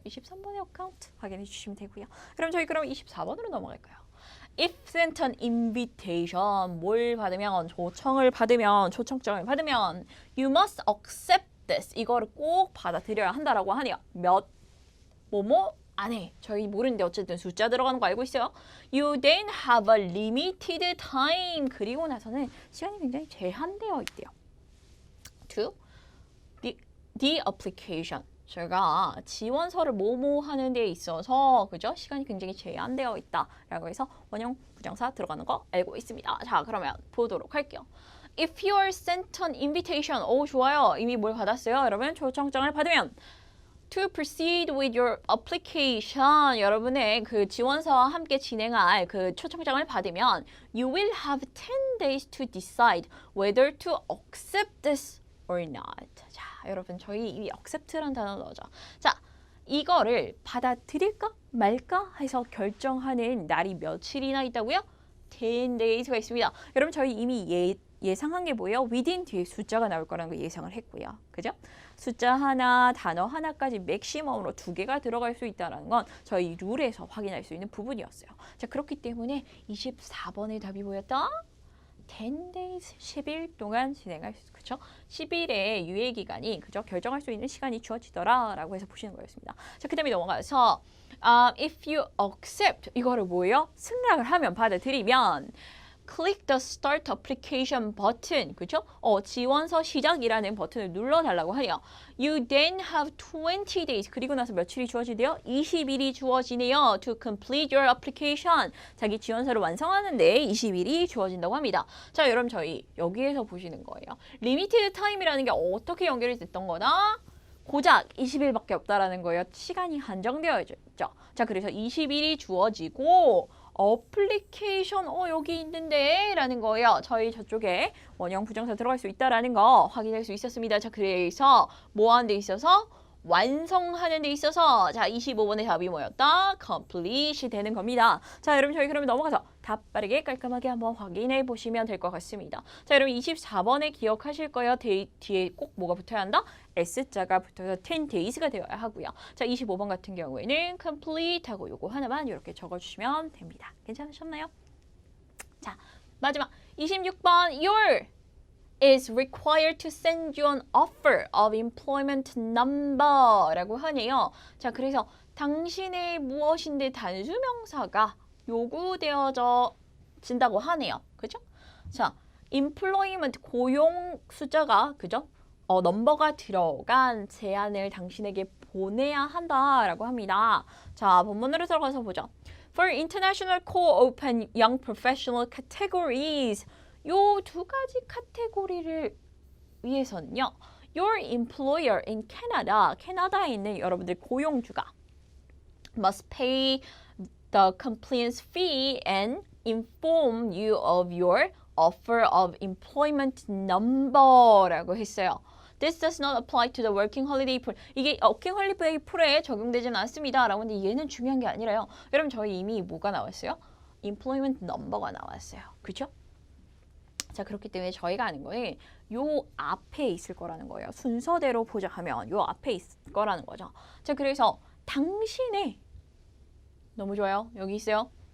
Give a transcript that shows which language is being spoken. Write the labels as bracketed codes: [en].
[ko] 23번의 어카운트 확인해 주시면 되고요. 그럼 저희 24번으로 넘어갈까요? [en] If sent an invitation, [ko] 뭘 받으면, 초청장을 받으면 [en] you must accept this, [ko] 이거를 꼭 받아들여야 한다라고 하네요. 뭐뭐 안에 저희 모르는데 어쨌든 숫자 들어가는 거 알고 있어요. [en] You then have a limited time. [ko] 그리고 나서는 시간이 굉장히 제한되어 있대요. [en] To the application. [ko] 저희가 지원서를 뭐뭐 하는 데 있어서 그죠? 시간이 굉장히 제한되어 있다라고 해서 원형 부정사 들어가는 거 알고 있습니다. 자, 그러면 보도록 할게요. [en] If you are sent an invitation. [ko] 오, 좋아요. 이미 뭘 받았어요? 여러분 초청장을 받으면 [en] To proceed with your application, [ko] 여러분의 그 지원서와 함께 진행할 그 초청장을 받으면 [en] You will have 10 days to decide whether to accept this or not. [ko] 자, 여러분 저희 이 accept라는 단어 넣어줘. 자, 이거를 받아들일까 말까 해서 결정하는 날이 며칠이나 있다고요? 10 days가 있습니다. 여러분 저희 이미 예상한 게 뭐예요? within 뒤에 숫자가 나올 거라는 거 예상을 했고요. 그죠? 숫자 하나, 단어 하나까지 맥시멈으로 2개가 들어갈 수 있다는 건 저희 룰에서 확인할 수 있는 부분이었어요. 자, 그렇기 때문에 24번의 답이 뭐였다? 10 days, 10일 동안 진행할 수, 그쵸? 10일의 유예 기간이, 그죠? 결정할 수 있는 시간이 주어지더라라고 해서 보시는 거였습니다. 자, 그 다음에 넘어가서 [en] if you accept, [ko] 이거를 뭐예요? 승낙을 하면, 받아들이면 [en] click the start application button, 그죠? [ko] 지원서 시작이라는 버튼을 눌러달라고 하네요. [en] You then have 20 days, [ko] 그리고 나서 며칠이 주어지대요? 20일이 주어지네요. [en] To complete your application, [ko] 자기 지원서를 완성하는데 20일이 주어진다고 합니다. 자, 여러분 저희 여기에서 보시는 거예요. limited time이라는 게 어떻게 연결이 됐던 거다? 고작 20일밖에 없다라는 거예요. 시간이 한정되어 있죠. 자, 그래서 20일이 주어지고 어플리케이션 여기 있는데 라는 거예요. 저희 저쪽에 원형 부정사 들어갈 수 있다라는 거 확인할 수 있었습니다. 자, 그래서 뭐 하는 데 있어서? 완성하는 데 있어서 자 25번의 답이 뭐였다? complete이 되는 겁니다. 자, 여러분 저희 그러면 넘어가서 답 빠르게 깔끔하게 한번 확인해 보시면 될 것 같습니다. 자, 여러분 24번에 기억하실 거예요. 뒤에 꼭 뭐가 붙어야 한다? S자가 붙어서 10 days가 되어야 하고요. 자, 25번 같은 경우에는 complete하고 요거 하나만 이렇게 적어주시면 됩니다. 괜찮으셨나요? 자, 마지막 26번 [en] your is required to send you an offer of employment number 라고 하네요. [ko] 자, 그래서 당신의 무엇인데 단수명사가 요구되어진다고 하네요. 그죠? 자, employment 고용 숫자가 그죠? 넘버가 들어간 제안을 당신에게 보내야 한다라고 합니다. 자, 본문으로 들어가서 보죠. [en] For international co-open young professional categories, [ko] 요 2가지 카테고리를 위해서는요. [en] Your employer in Canada, [ko] 캐나다에 있는 여러분들 고용주가 [en] must pay the compliance fee and inform you of your offer of employment number라고 했어요. This does not apply to the working holiday pool. [ko] 이게 working holiday pool에 적용되지는 않습니다. 라고 하는데 얘는 중요한 게 아니라요. 여러분 저희 이미 뭐가 나왔어요? employment number가 나왔어요. 그렇죠? 자, 그렇기 때문에 저희가 아는 거는 요 앞에 있을 거라는 거예요. 순서대로 보자하면 요 앞에 있을 거라는 거죠. 자, 그래서 당신의 너무 좋아요. 여기 있어요.